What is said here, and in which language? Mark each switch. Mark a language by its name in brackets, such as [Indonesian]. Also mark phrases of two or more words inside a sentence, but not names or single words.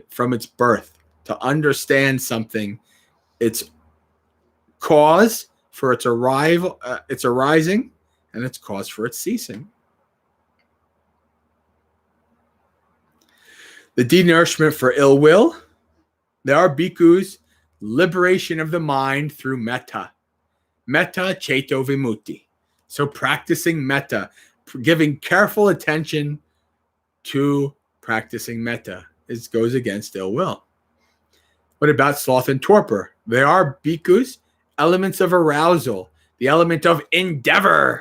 [English] From its birth, to understand something, its cause for its arrival, its arising, and its cause for its ceasing. The denourishment for ill will. There are bhikkhus, liberation of the mind through metta. [Pali] Metta ceto vimutti. [English] So practicing metta, giving careful attention to practicing metta, goes against ill will. What about sloth and torpor? They are bhikkhus, elements of arousal, the element of endeavor.